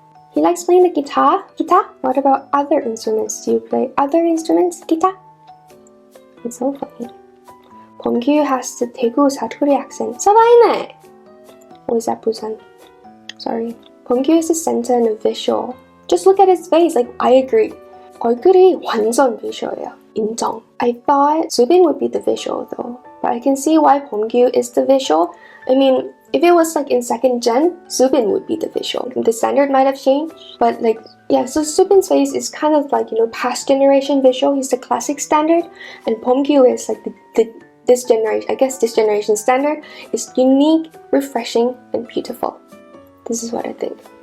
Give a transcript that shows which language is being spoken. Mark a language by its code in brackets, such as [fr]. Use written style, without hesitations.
[en] He likes playing the guitar. Guitar? What about other instruments? Do you play other instruments? Guitar? It's so funny. Beomgyu has the Daegu Satori accent. 서바이네! Or is that Busan? Sorry. Beomgyu is the center and a visual. Just look at his face. Like, I agree. [ko] 얼굴이 완전 visual이야. 인정. [en] I thought Subin would be the visual though. But I can see why Beomgyu is the visual. I mean, if it was like in second gen, Subin would be the visual. The standard might have changed, but like, yeah, so Subin's face is kind of like, past generation visual. He's the classic standard, and Beomgyu is like this generation, I guess this generation standard is unique, refreshing, and beautiful. This is what I think.